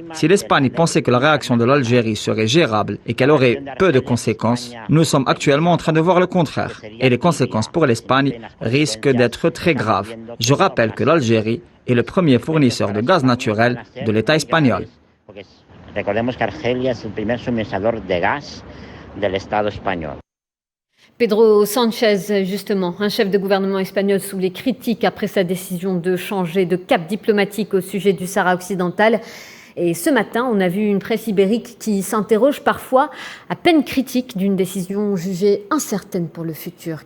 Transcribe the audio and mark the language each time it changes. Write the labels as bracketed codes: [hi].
[fr] Si l'Espagne pensait que la réaction de l'Algérie serait gérable et qu'elle aurait peu de conséquences, nous sommes actuellement en train de voir le contraire. Et les conséquences pour l'Espagne risquent d'être très graves. Je rappelle que l'Algérie est le premier fournisseur de gaz naturel de l'État espagnol. [es] Recordemos que Argelia es el primer suministrador de gas del Estado español. [fr] Pedro Sánchez, justement, un chef de gouvernement espagnol sous les critiques après sa décision de changer de cap diplomatique au sujet du Sahara occidental. Et ce matin, on a vu une presse ibérique qui s'interroge parfois à peine critique d'une décision jugée incertaine pour le futur.